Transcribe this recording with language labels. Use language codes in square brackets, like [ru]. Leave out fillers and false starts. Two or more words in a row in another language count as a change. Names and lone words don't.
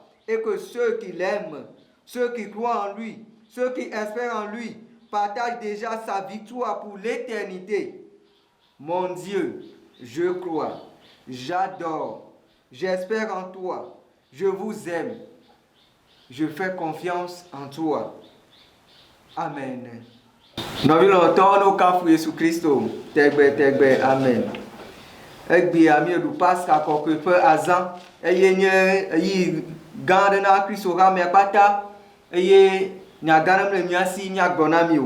[fr] Et que ceux qui l'aiment, ceux qui croient en lui, ceux qui espèrent en lui, partagent déjà sa victoire pour l'éternité. Mon Dieu, je crois, j'adore, j'espère en toi, je vous aime, je fais confiance en toi. Amen. [ee] Nɔvi lɔtɔwo no kafu Yesu Kristo tegbe amen. Egbea mieɖu Pasika kɔkɔe ƒe azã eye nye eyi gã aɖe na Kristo ha mea kpata eye nya gã aɖe le mia si miagblɔ na mi o.